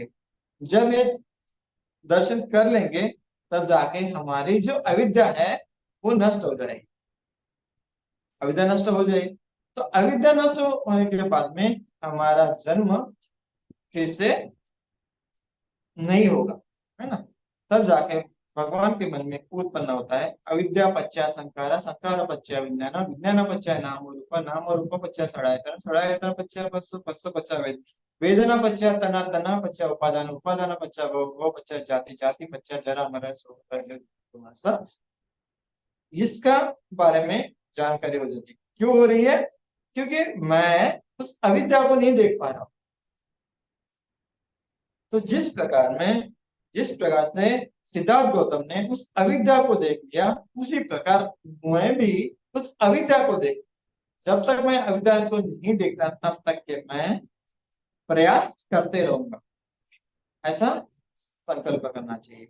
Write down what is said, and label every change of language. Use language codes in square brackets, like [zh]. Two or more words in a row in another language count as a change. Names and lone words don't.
[hi] जब ये दर्शन कर लेंगे तब जाके हमारी जो अविद्या है वो नष्ट हो जाएगी। अविद्या नष्ट हो जाएगी तो अविद्या नष्ट होने के बाद में हमारा जन्म फिर से नहीं होगा, है ना। तब जाके भगवान के मन में उत्पन्न होता है अविद्या पश्चात संखारा, संखार पश्चात विज्ञान, विज्ञान पश्चात नाम और रूप पश्चात षडायतन, षडायतन पश्चात पस्सु, पस्सु पश्चात वेदना पश्चात तना, तना पश्चात उपादान, उपादान पश्चात भव पश्चात जाति, जाति पश्चात जरा मरण शोक। इसका बारे में जानकारी हो जाती है। क्यों हो रही है? क्योंकि मैं उस अविद्या को नहीं देख पा रहा हूं। तो जिस प्रकार से सिद्धार्थ गौतम ने उस अविद्या को देख लिया, उसी प्रकार मैं भी उस अविद्या को देख, जब तक मैं अविद्या को नहीं देखता तब तक के मैं प्रयास करते रहूंगा, ऐसा संकल्प करना चाहिए।